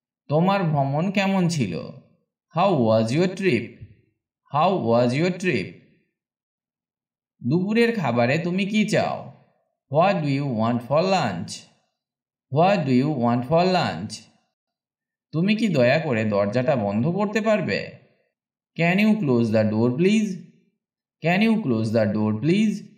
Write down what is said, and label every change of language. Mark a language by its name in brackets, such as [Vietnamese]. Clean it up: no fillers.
[Bangla] তোমার ভ্রমণ কেমন ছিল? [English] How was your trip? How was your trip? [Bangla] দুপুরের খাবারে তুমি কি চাও? [English] What do you want for lunch? What do you want for lunch? [Bangla] তুমি কি দয়া করে দরজাটা বন্ধ করতে পারবে? [English] Can you close the door please? Can you close the door please?